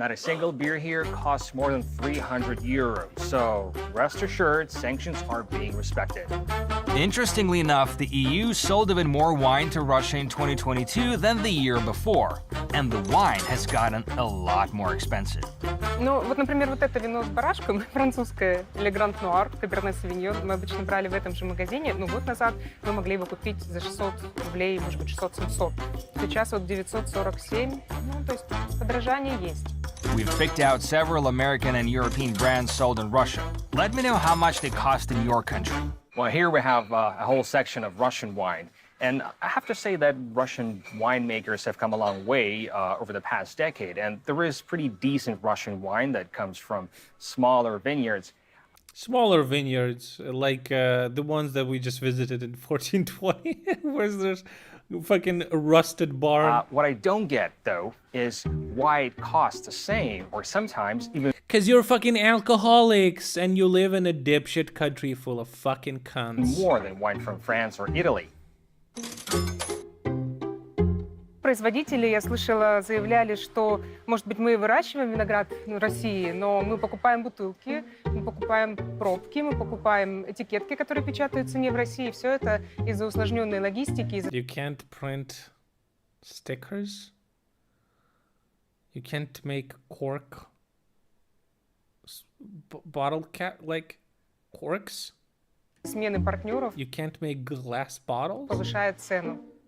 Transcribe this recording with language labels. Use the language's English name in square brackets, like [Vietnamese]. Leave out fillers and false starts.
[English] Not a single beer here costs more than 300 euros. So rest assured, sanctions are being respected. Interestingly enough, the EU sold even more wine to Russia in 2022 than the year before, and the wine has gotten a lot more expensive. [Russian] Ну, вот, например, вот это вино с барашком, французское, Le Grand Noir, Cabernet Sauvignon, мы обычно брали в этом же магазине, но год назад мы могли его купить за 600 рублей, может быть, 600-700. Сейчас вот 947, ну, то есть подорожание есть. [English] We've picked out several American and European brands sold in Russia. Let me know how much they cost in your country. Well, here we have a whole section of Russian wine. And I have to say that Russian winemakers have come a long way over the past decade. And there is pretty decent Russian wine that comes from smaller vineyards. Smaller vineyards, like the ones that we just visited in 1420, where there's fucking rusted barn. What I don't get, though, is why it costs the same, or sometimes even... Because you're fucking alcoholics and you live in a dipshit country full of fucking cunts. More than wine from France or Italy. [Russian] Производители, я слышала, заявляли, что, может быть, мы выращиваем виноград в России, но мы покупаем бутылки, мы покупаем пробки, мы покупаем этикетки, которые печатаются не в России. Все это из-за усложненной логистики. [English] You can't print stickers? You can't make cork bottle cap like corks? [Russian] Смены партнеров. [English] You can't make glass bottles? [Russian] Повышает цену.